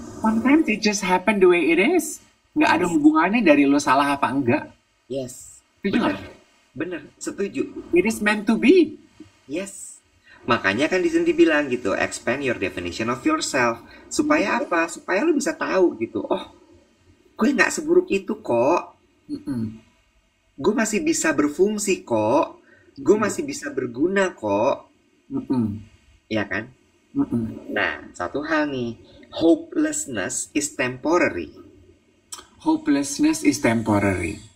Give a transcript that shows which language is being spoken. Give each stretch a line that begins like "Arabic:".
English: Sometimes it just happen the way it is.
Indonesian: Nggak ada hubungannya dari lu salah apa enggak.
English: yes.
Indonesian: Setuju Bener, nggak? bener, setuju.
English: It is meant to be. Yes.
Indonesian: Makanya kan di sini dibilang gitu,
English: expand your definition of yourself.
Indonesian: Supaya apa? Supaya lu bisa tahu gitu. Oh, gue nggak seburuk itu kok. Mm-mm. Gue masih bisa berfungsi kok. Gue masih bisa berguna kok. Mm-mm. Ya kan? Mm-mm. Nah, satu hal nih.
English: Hopelessness is temporary. Hopelessness is temporary.